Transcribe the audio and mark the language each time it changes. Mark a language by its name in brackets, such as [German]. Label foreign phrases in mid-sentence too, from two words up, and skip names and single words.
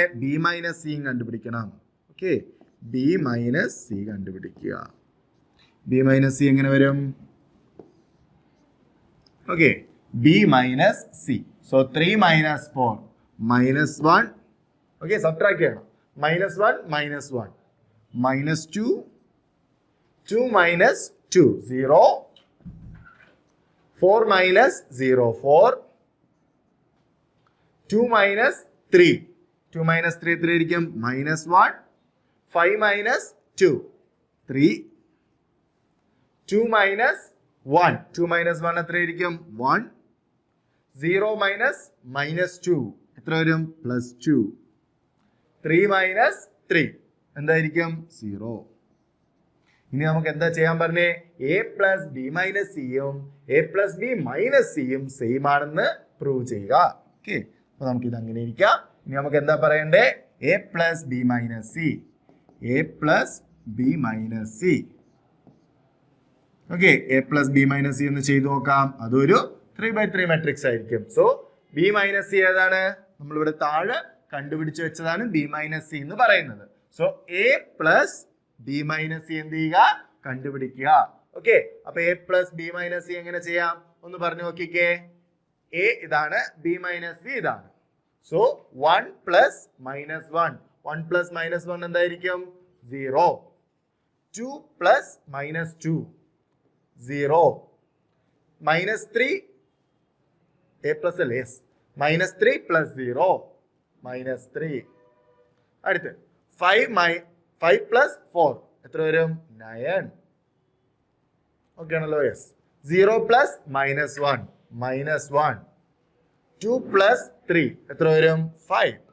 [Malayalam] ബി മൈനസ് സിയും കണ്ടുപിടിക്കണം. ഓക്കെ, ബി മൈനസ് സി കണ്ടുപിടിക്കുക. ബി മൈനസ് സി എങ്ങനെ വരും? ഓക്കെ, ബി മൈനസ് സി. സോ 3 minus 4 minus 1. ഓക്കെ, സബ്ട്രാക്ട് ചെയ്യണം. [English] -1 -1 -2, 2 minus 2 0, 4 minus 0, 4. 2 minus 3. 2 minus 3 3 ഇരിക്കും -1. 5 minus 2, 3. [Malayalam] 2 minus 1. 2 minus 1 എത്ര ഇരിക്കും 1. 0 minus -2 എത്ര വരും +2. 3 minus 3 എന്തായിരിക്കും 0. ഇനി നമുക്ക് എന്താ ചെയ്യാൻ പറഞ്ഞേ [English] a plus b minus c [Malayalam] യും [English] a plus b minus c [Malayalam] യും സെയിം ആണെന്ന് പ്രൂവ് ചെയ്യുക. ഓക്കെ, അപ്പൊ നമുക്ക് ഇത് അങ്ങനെ ഇരിക്കാം. ഇനി നമുക്ക് എന്താ പറയണ്ടേ [English] a plus b minus c, a plus b minus c. [Malayalam] ഓക്കെ, [English] a plus b minus c [Malayalam] എന്ന് ചെയ്തു നോക്കാം. അതൊരു 3/3 മാട്രിക്സ് ആയിരിക്കും. സോ [English] b minus c [Malayalam] ഏതാണ് നമ്മളിവിടെ താഴെ കണ്ടുപിടിച്ച് വെച്ചതാണ് [English] b minus c [Malayalam] എന്ന് പറയുന്നത്. സോ [English] a plus b minus c [Malayalam] എന്ത് ചെയ്യുക കണ്ടുപിടിക്കുക. ഓക്കെ, അപ്പൊ [English] a plus b minus c [Malayalam] എങ്ങനെ ചെയ്യാം ഒന്ന് പറഞ്ഞു നോക്കിക്കേ. a ഇതാണ്, [English] b minus c [Malayalam] ഇതാണ്. സോ 1 plus -1, 1 plus -1 എന്തായിരിക്കും 0. [English] 2 plus -2, 0. -3 a plus l, yes. -3 plus 0, -3. [Malayalam] അടുത്ത് 5 plus 4 എത്ര വരും 9. ഓക്കെ ആണല്ലോ, യെസ്. 0 plus -1, -1. 2 plus 3 എത്ര വരും 5.